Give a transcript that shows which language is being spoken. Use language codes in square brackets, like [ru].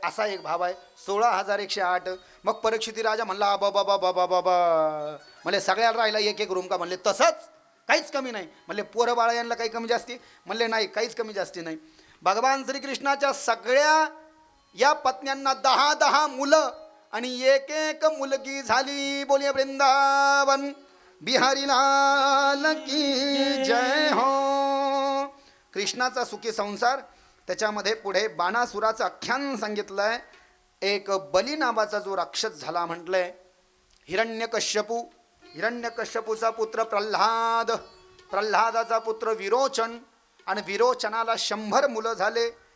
[mr] असा एक भाव आहे 16,108. मग परीक्षिती राजा म्हणला बाबा बाबा बाबा बा म्हणले सगळ्याला राहिला एक एक रूम का? म्हणले तसंच काहीच कमी नाही. म्हणले पोरं बाळा यांना काही कमी जास्ती? म्हणले नाही, काहीच कमी जास्ती नाही. भगवान श्रीकृष्णाच्या सगळ्या या पत्न्यांना 10 मुलं आणि एक एक मुलगी झाली. [hi] बोलिये वृंदावन बिहारी लाल की जय हो. [mr] कृष्णाचा सुखी संसार, त्याच्यामध्ये पुढे बाणासुराचं आख्यान सांगितलं आहे. एक बली नावाचा जो राक्षस झाला म्हटलंय. हिरण्यकश्यपूचा पुत्र प्रल्हाद, प्रल्हादाचा पुत्र विरोचन आणि विरोचनाला 100 मुलं झाले.